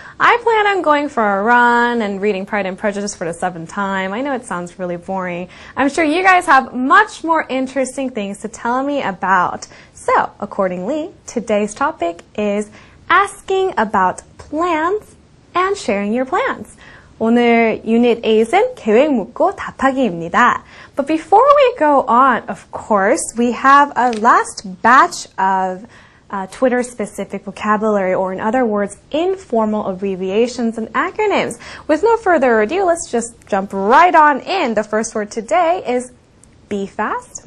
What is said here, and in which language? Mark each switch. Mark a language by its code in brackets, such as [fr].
[en] I plan on going for a run and reading Pride and Prejudice for the 7th time. I know it sounds really boring. I'm sure you guys have much more interesting things to tell me about. So, accordingly, today's topic is asking about plans and sharing your plans. [ko] 오늘 Unit 8은 계획 묻고 답하기입니다. [en] But before we go on, of course, we have a last batch of Twitter-specific vocabulary, or in other words, informal abbreviations and acronyms. With no further ado, let's just jump right on in. The first word today is be fast?